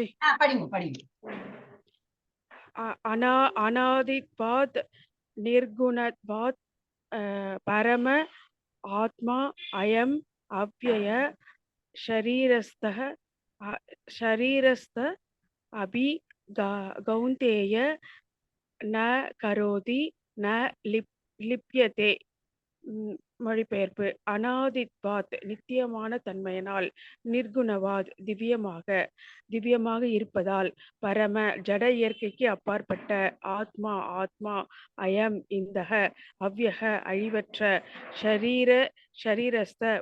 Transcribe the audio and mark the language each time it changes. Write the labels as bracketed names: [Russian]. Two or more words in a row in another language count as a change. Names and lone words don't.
[Tamil] படிங்க. [Sanskrit] अनादित्वात् निर्गुणत्वात् परम आत्मा अयम् अव्यय शरीरस्थ अपि कौन्तेय न करोति न लिप्यते. [Tamil] மொழிபெயர்ப்பு: அநாதித்வாத் நித்தியமான தன்மையினால், நிர்குணவாத் திவ்யமாக இருப்பதால், பரம ஜட இயற்கைக்கு அப்பாற்பட்ட, [Sanskrit] आत्मा अयम् [Tamil] இந்த, அவ்யக அழிவற்ற, ஷரீரஸ்த